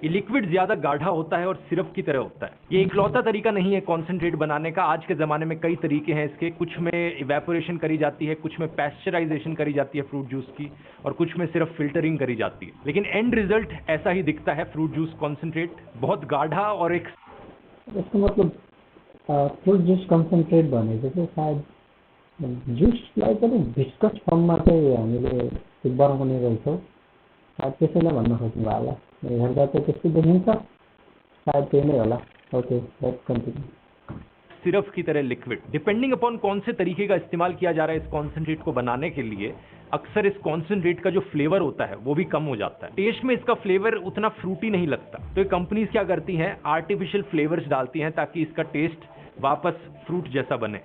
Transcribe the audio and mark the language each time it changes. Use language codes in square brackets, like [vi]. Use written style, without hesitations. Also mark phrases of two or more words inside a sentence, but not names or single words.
[hi] ये लिक्विड ज्यादा गाढ़ा होता है और सिरप की तरह होता है। ये इकलौता तरीका नहीं है कॉन्सेंट्रेट बनाने का, आज के जमाने में कई तरीके हैं इसके। कुछ में इवेपोरेशन करी जाती है, कुछ में पैस्चराइजेशन करी जाती है [en] fruit juice [hi] की, और कुछ में सिर्फ फिल्टरिंग करी जाती है। लेकिन [en] end result [hi] ऐसा ही दिखता है [en] fruit juice concentrate, [hi] बहुत गाढ़ा और एक [ne] यसको मतलब [en] fruit juice concentrate [ne] भनेको चाहिँ सायद जुसलाई पनि भिस्कस फर्ममा चाहिँ हामीले त्यो बनाउने रहेछौँ, सायद त्यसैलाई भन्न खोज्नुभयो होला। हेर्दा चाहिँ त्यस्तो देखिन्छ, शायद त्यही नै होला। [en] Okay, let's continue. [hi] सिरप की तरह लिक्विड, [en] depending upon [hi] कौन से तरीके का इस्तेमाल किया जा रहा है इस कॉन्सेंट्रेट को बनाने के लिए, अक्सर इस कॉन्सेंट्रेट का जो फ्लेवर होता है वो भी कम हो जाता है। टेस्ट में इसका फ्लेवर उतना फ्रूटी नहीं लगता, तो ये कंपनीज क्या करती हैं, [en] artificial flavours [hi] डालती हैं ताकि इसका टेस्ट वापस फ्रूट जैसा बने।